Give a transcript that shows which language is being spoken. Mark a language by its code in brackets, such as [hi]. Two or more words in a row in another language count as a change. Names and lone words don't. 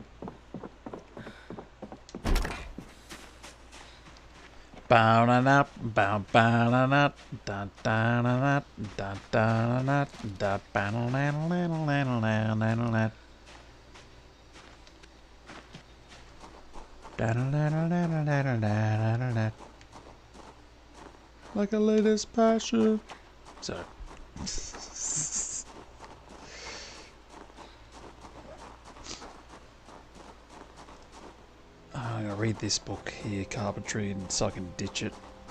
[en] Bow na na bow bow na na da da na na da da na na da ba na na na na na na na da na na na na na na na na like a latest passion. So I'm gonna read this book here, Carpentry, and so I can ditch it.